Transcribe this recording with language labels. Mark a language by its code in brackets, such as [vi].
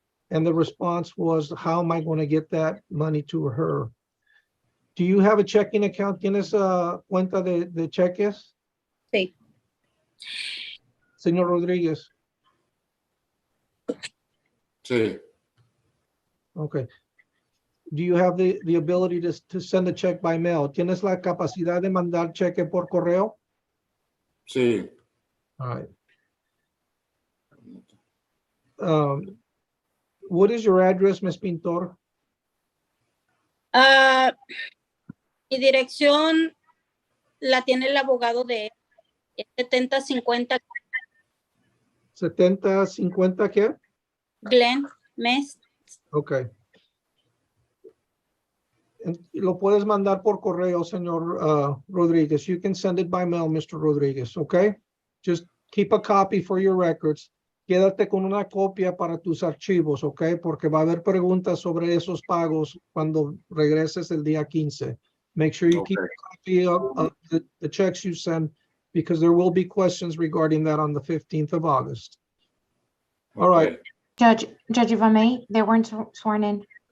[en] And the response was, how am I going to get that money to her? Do you have a checking account? [es] ¿Tienes cuenta de cheques? Sí. Señor Rodríguez. Sí. [en] Okay. Do you have the ability to send a check by mail? [es] ¿Tienes la capacidad de mandar cheque por correo? Sí. [en] All right. What is your address, Ms. Pintor? [es] Mi dirección la tiene el abogado de 7050 7050 ¿qué? Glen Mes. [en] Okay. [es] Lo puedes mandar por correo, señor Rodriguez. [en] You can send it by mail, Mr. Rodriguez, okay? Just keep a copy for your records. [es] Quédate con una copia para tus archivos, okay? Porque va a haber preguntas sobre esos pagos cuando regreses el día 15. [en] Make sure you keep a copy of the checks you send, because there will be questions regarding that on the 15th of August. All right. Judge, if I may, they weren't sworn in.